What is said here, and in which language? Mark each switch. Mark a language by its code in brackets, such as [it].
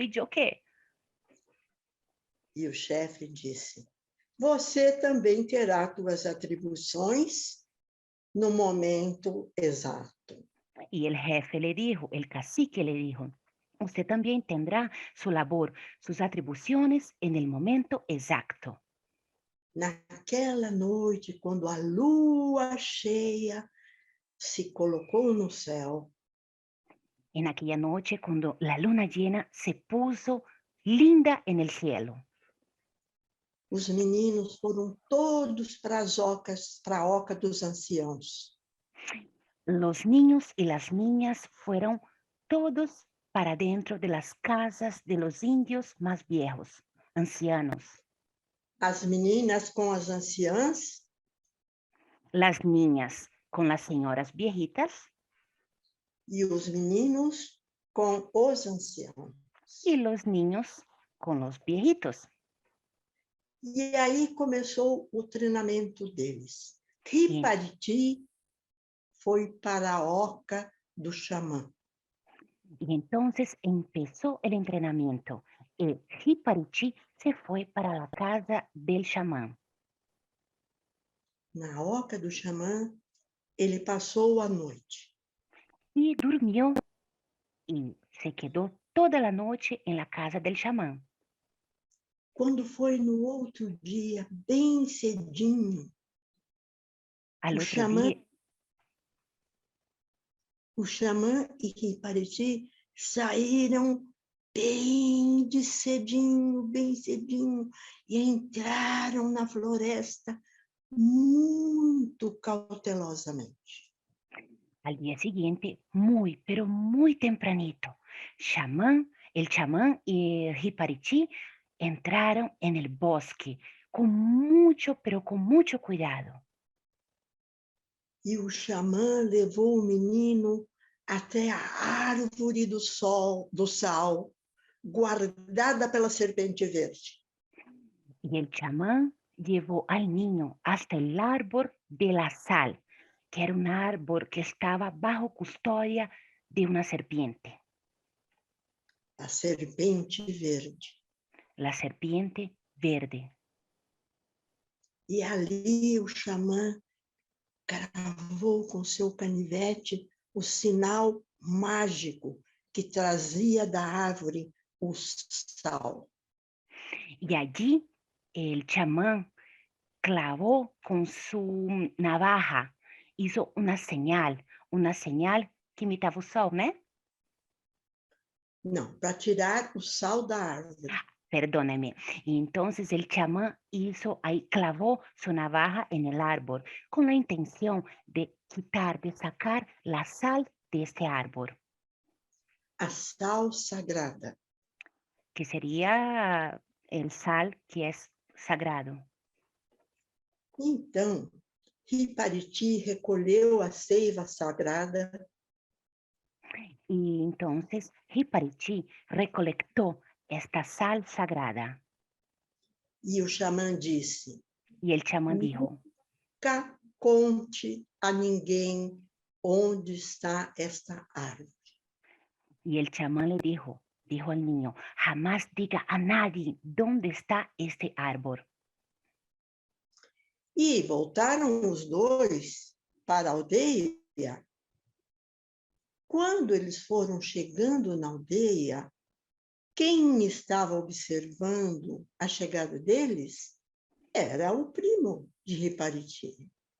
[es] ¿Y yo qué? [pt] E o chefe disse: Você também terá tuas atribuições no momento exato. [es] Y el jefe le dijo, el cacique le dijo, usted también tendrá su labor, sus atribuciones en el momento exacto. [pt] Naquela noite, quando a lua cheia se colocou no céu, [es] En aquella noche, cuando la luna llena se puso linda en el cielo, [pt] os meninos foram todos para a oca dos anciãos. [es] los niños y las niñas fueron todos para dentro de las casas de los indios más viejos, ancianos. [pt] As meninas com as anciãs [es] Las niñas con las señoras viejitas [pt] e os meninos com os anciãos. [es] y los niños con los viejitos. [pt] E aí começou o treinamento deles. [es] Y, [pt] Ripariti foi para a oca do xamã. [es] y entonces empezó el entrenamiento. El Hiparichi se fue para la casa del chamán. [pt] Na oca do xamã, ele passou a noite. [es] Y durmió y se quedó toda la noche en la casa del chamán. [pt] Quando foi no outro dia, bem cedinho, [es] Al [pt] o [es] otro [pt] xamã, [es] día, [pt] o xamã e Ripariti saíram bem cedinho, e entraram na floresta muito cautelosamente. [es] al día siguiente, muy, pero muy tempranito, el chamán y Hiparichi entraron en el bosque con mucho, pero con mucho cuidado. [pt] E o xamã levou o menino até a árvore do sal, guardada pela serpente verde. [es] Y el chamán llevó al niño hasta el árbol de la sal, que era un árbol que estaba bajo custodia de una serpiente, [pt] A serpente verde. [es] la serpiente verde. [pt] E ali o xamã cravou com seu canivete o sinal mágico que trazia da árvore o sal. [es] Y allí el chamán clavó con su navaja, hizo una señal que imitaba el sol, ¿no? [pt] Não, para tirar o sal da árvore. [es] Perdóname. Y entonces el chamán hizo ahí, clavó su navaja en el árbol con la intención de quitar, de sacar la sal de este árbol, [pt] A sal sagrada. [es] que sería el sal que es sagrado. [pt] Então, Ripariti recolheu a seiva sagrada [es] Y entonces Hiparichi recolectó esta sal sagrada [pt] e o xamã disse: [es] y el chamán dijo, [pt] Nunca conte a ninguém onde está esta árvore. [es] y el chamán le dijo, dijo al niño, jamás diga a nadie dónde está este árbol. [pt] E voltaram os dois para a aldeia. Quando eles foram chegando na aldeia, quem estava observando a chegada deles era o primo de Ripariti.